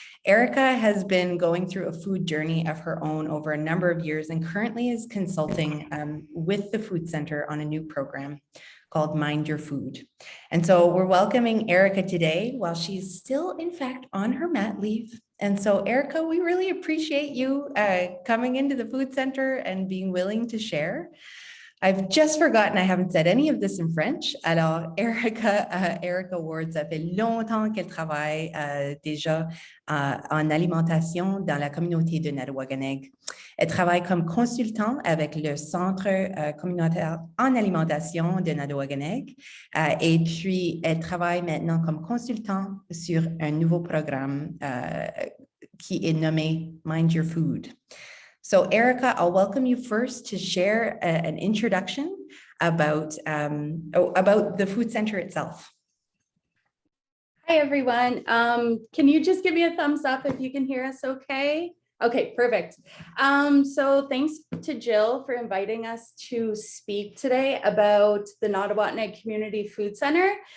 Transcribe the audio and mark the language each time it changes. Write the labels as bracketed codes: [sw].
[en] Erica has been going through a food journey of her own over a number of years and currently is consulting with the food center on a new program called Mind Your Food. And so we're welcoming Erica today while she's still, in fact, on her mat leave. And so, Erica, we really appreciate you coming into the food center and being willing to share. I've just forgotten, I haven't said any of this in French. [fr] Alors, Erica Ward, ça fait longtemps qu'elle travaille déjà en alimentation dans la communauté de Nouveau-Brunswick. Elle travaille comme consultant avec le Centre communautaire en alimentation de Nouveau-Brunswick. Et puis, elle travaille maintenant comme consultant sur un nouveau programme qui est nommé Mind Your Food. [en] So Erica, I'll welcome you first to share an introduction about the food center itself. Hi, everyone. Can you just give me a thumbs up if you can hear us okay? Okay, perfect. So thanks to Jill for inviting us to speak today about the Nouveau-Brunswick Community Food Center.